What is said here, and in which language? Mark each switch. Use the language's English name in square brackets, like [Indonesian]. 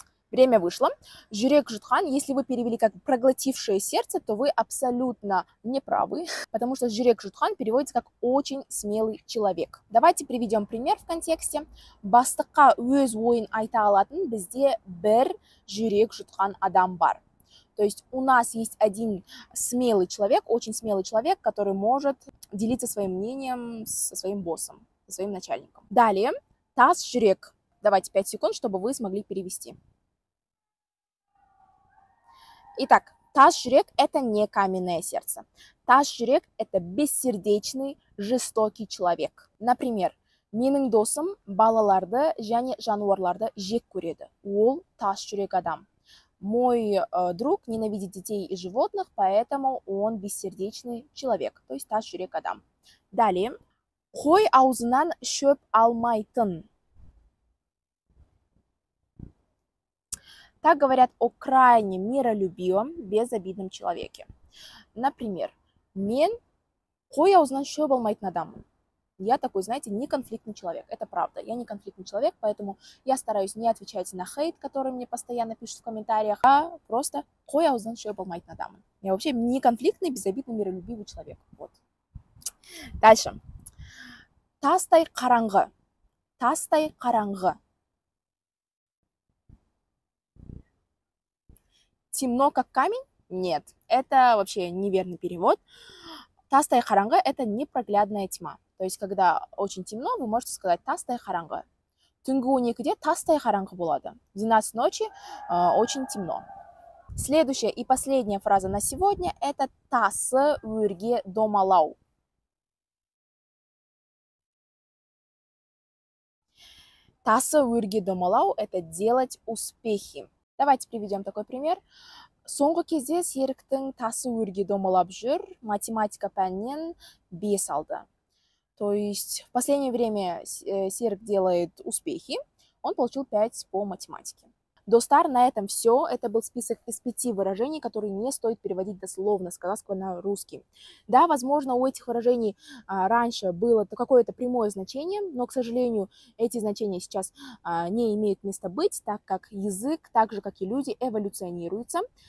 [Russian] Время вышло. [Kazakh] Жүрек жұтқан, [Russian] если вы перевели как проглотившее сердце, то вы абсолютно неправы, потому что [Kazakh] жүрек жұтқан [Russian] переводится как очень смелый человек. Давайте приведем пример в контексте. [Kazakh] Бастыққа өз ойын айта алатын бізде бір жүрек жұтқан адам бар. [Russian] То есть у нас есть один смелый человек, очень смелый человек, который может делиться своим мнением со своим боссом, со своим начальником. Далее, [Kazakh] тас жүрек. [Russian] Давайте 5 секунд, чтобы вы смогли перевести. Итак, [Kazakh] тас жүрек [Russian] – это не каменное сердце. Тас жүрек – это бессердечный, жестокий человек. [Kazakh] Например, менің досым балаларды және жануарларды жек көреді. Ол тас жүрек адам. [Russian] Мой друг ненавидит детей и животных, поэтому он бессердечный человек, то есть [Kazakh] тас жүрек адам. [Russian] Далее, [Kazakh] қой аузынан шөп алмайтын. [Russian] Так говорят о крайне миролюбивом, безобидном человеке. [Kazakh] Например, мен қой аузынан шөп алмайтын адаммын. [Russian] Я такой, знаете, неконфликтный человек. Это правда. Я не конфликтный человек, поэтому я стараюсь не отвечать на хейт, который мне постоянно пишут в комментариях, а просто [Kazakh] қой аузынан шөп алмайтын адаммын. [Russian] Я вообще неконфликтный, безобидный, миролюбивый человек. Вот. Дальше. [Kazakh] Тастай қараңғы. Тастай қараңғы. [Russian] Темно, как камень? Нет, это вообще неверный перевод. [Kazakh] Тастай қараңғы [Russian] – это непроглядная тьма. То есть, когда очень темно, вы можете сказать [Kazakh] тастай қараңғы. Түнгі 12-де тастай қараңғы болады. [Russian] В 12 ночи очень темно. Следующая и последняя фраза на сегодня – это [Kazakh] тасы өрге домалау. Тасы өрге домалау [Russian] – это делать успехи. Давайте приведем такой пример. [Kazakh] Соңғы кезде Серіктің тасы өрге домалап жүр, математика пәнінен 5 алды. [Russian] То есть в последнее время Серік делает успехи, он получил 5 по математике. [Kazakh] Достар, [Russian] на этом все. Это был список из 5 выражений, которые не стоит переводить дословно с казахского на русский. Да, возможно, у этих выражений раньше было какое-то прямое значение, но, к сожалению, эти значения сейчас не имеют места быть, так как язык, так же, как и люди, эволюционируется.